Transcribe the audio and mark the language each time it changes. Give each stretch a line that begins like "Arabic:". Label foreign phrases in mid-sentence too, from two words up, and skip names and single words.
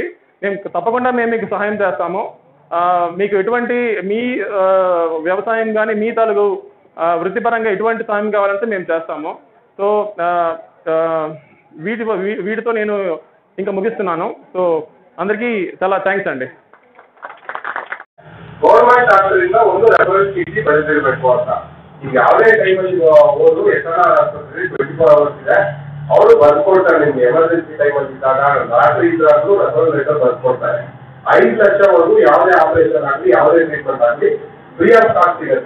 Telugu: తప్పకుండా మేము మీకు సహాయం చేస్తాము. మీకు ఎటువంటి మీ వ్యవసాయం కానీ మీ తాలూకు వృత్తిపరంగా ఎటువంటి సహాయం కావాలంటే మేము చేస్తాము. సో వీటితో నేను ఇంకా ముగిస్తున్నాను. సో అందరికీ చాలా థ్యాంక్స్ ಅಂడి.
Kannada: ಗೌರ್ಮೆಂಟ್ ಆಸ್ಪತ್ರೆಯಿಂದ ಒಂದು ರೆಫರೆನ್ಸ್ ಚೀಟಿ ಬರೆದಿರಬೇಕು ಈಗ ಯಾವುದೇ ಟೈಮಲ್ಲಿ ಹೋದ್ರು ಎಷ್ಟನ ಆಸ್ಪತ್ರೆ 24 hours ಇದೆ, ಅವರು ಬರ್ಕೊಡ್ತಾರೆ. ನಿಮ್ಗೆ ಎಮರ್ಜೆನ್ಸಿ ಟೈಮಲ್ಲಿ ಇದ್ದಾಗ ರಾತ್ರಿ ಇದ್ದಾದ್ರೂ ರೆಫರಲ್ ಲೆಟರ್ ಬರ್ಕೊಡ್ತಾರೆ. 5 ಲಕ್ಷವರೆಗೂ ಯಾವುದೇ ಆಪರೇಷನ್ ಆಗಲಿ ಯಾವುದೇ ಟ್ರೀಟ್ಮೆಂಟ್ ಆಗಲಿ
English: free of cost
Kannada: ಸಿಗುತ್ತೆ.